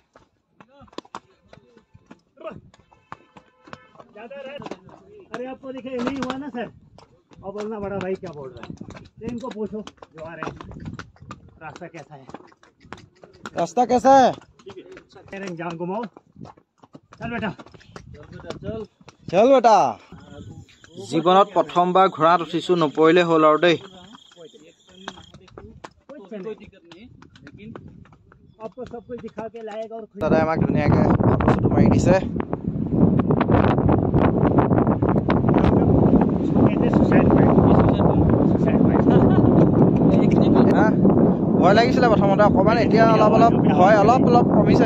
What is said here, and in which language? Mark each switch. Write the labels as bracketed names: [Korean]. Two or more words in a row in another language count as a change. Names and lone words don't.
[Hindi] अरे आपको दिखे नहीं हुआ ना सर। अब बोलना बड़ा भाई क्या बोल रहा है, तो इनको पूछो जो आ रहे हैं रास्ता कैसा है। रास्ता कैसा है? जान घुमाओ। चल बेटा चल बेटा। [Assamese] জীৱনত প্ৰথমবাৰ ঘোঁৰাত উঠিছো, নপৰিলে হ'ল আৰু দেই। দাদাই আমাক ধুনীয়াকৈ ফটো মাৰি দিছে। ভয় লাগিছিলে প্ৰথমতে অকণমান, এতিয়া অলপ অলপ ভয় অলপ অলপ কমিছে।